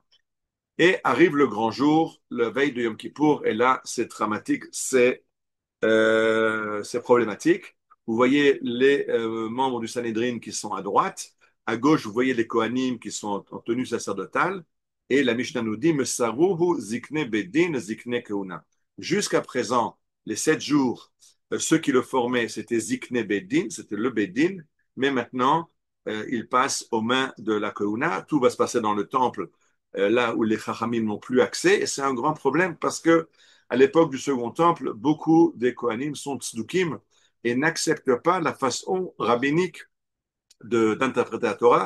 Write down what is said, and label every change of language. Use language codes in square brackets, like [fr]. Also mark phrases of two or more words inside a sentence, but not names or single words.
[fr] Et arrive le grand jour, le veille de Yom Kippour, et là, c'est dramatique, c'est problématique. Vous voyez les membres du Sanhédrin qui sont à droite. À gauche, vous voyez les Kohanim qui sont en tenue sacerdotale. Et la Mishnah nous dit, [he] מסרוהו זקני בית דין זקני כהונה. [fr] Jusqu'à présent, les 7 jours, ceux qui le formaient, c'était [he] זקני בית דין, [fr] c'était le bedin. Mais maintenant, il passe aux mains de la keuna. Tout va se passer dans le temple, là où les Chachamim n'ont plus accès. Et c'est un grand problème parce que à l'époque du Second Temple, beaucoup des Kohanim sont tzdukim et n'acceptent pas la façon rabbinique d'interpréter la Torah.